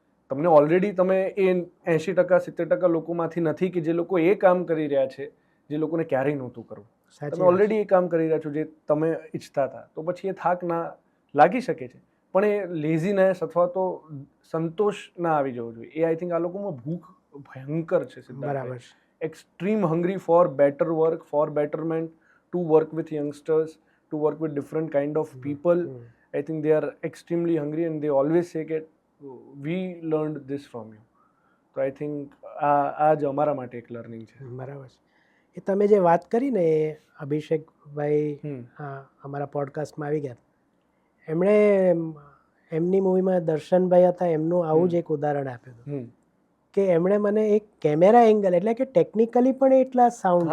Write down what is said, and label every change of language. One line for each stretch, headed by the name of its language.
Gujarati: તમને ઓલરેડી તમે એ 80% 70% લોકોમાંથી નથી કે જે લોકો એ કામ કરી રહ્યા છે જે લોકોને ક્યારેય નહોતું કરવું. સાચી તમે વાત ઓલરેડી એ કામ કરી રહ્યા છો જે તમે ઈચ્છતા હતા, તો પછી એ થાક ના લાગી શકે છે, પણ એ લેઝીનેસ અથવા તો સંતોષ ના આવી જવો જોઈએ. એ
English: I think
Gujarati: આ લોકોમાં ભૂખ ભયંકર છે છે. સિદ્ધાર્થભાઈ. બરાબર છે.
English: Extreme hungry for better work, for betterment, to work with youngsters, to work with different kind of people. I think they are extremely hungry and they always say that we learned this from you.
Gujarati: તો
English: I think
Gujarati: આ જ અમારા માટે એક learning છે. બરાબર છે. એ તમે જે વાત કરી ને એ અભિષેકભાઈ અમારા પોડકાસ્ટમાં આવી ગયા, એમણે એમની મૂવીમાં દર્શનભાઈ હતા, એમનું આવું જ એક ઉદાહરણ આપ્યું હતું કે એમણે મને એક કેમેરા એંગલ એટલે કે ટેકનિકલી પણ એટલા સાઉન્ડ